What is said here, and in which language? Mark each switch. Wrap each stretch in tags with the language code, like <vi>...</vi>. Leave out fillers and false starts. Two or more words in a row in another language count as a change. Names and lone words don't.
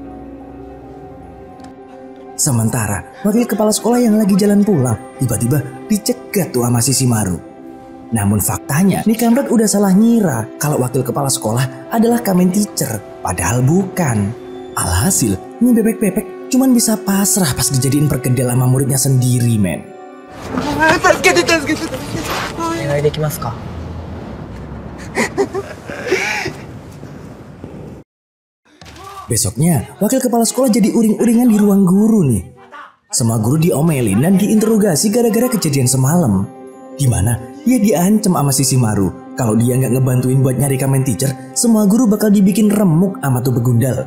<id>Sementara, wakil kepala sekolah yang lagi jalan pulang, tiba-tiba dicegat tuh sama Shishimaru. Namun faktanya, nih kampret udah salah ngira kalau wakil kepala sekolah adalah Kamen Teacher, padahal bukan. Alhasil, nih bebek-bebek cuman bisa pasrah pas dijadiin perkedel sama muridnya sendiri,</id> <ja>助けて。お願いできますか?</ja> <id>Besoknya, wakil kepala sekolah jadi uring-uringan di ruang guru nih. Semua guru diomelin dan diinterogasi gara-gara kejadian semalam. Dimana dia diancam sama Shishimaru. Kalau dia nggak ngebantuin buat nyari Kamen Teacher, semua guru bakal dibikin remuk sama tuh begundal.</id>